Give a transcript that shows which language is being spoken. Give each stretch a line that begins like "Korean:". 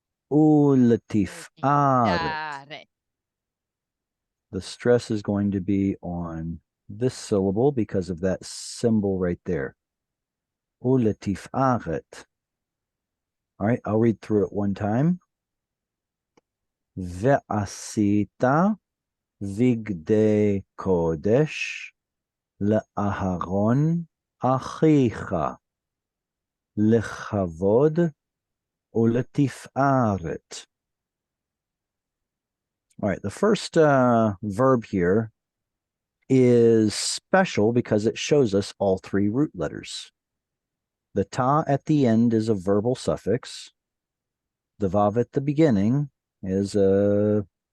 English: Oo, latif. Reti. Aret. Da, ret. The stress is going to be on this syllable because of that symbol right there. Oo, latif. Aret. All right, I'll read through it one time.
Hebrew: Ve'asita vigde kodesh לאהרון אחיך לכבוד ולתפארת.
English: All right, the first verb here is special because it shows us all three root letters. The ta at the end is a verbal suffix. The vav at the beginning is a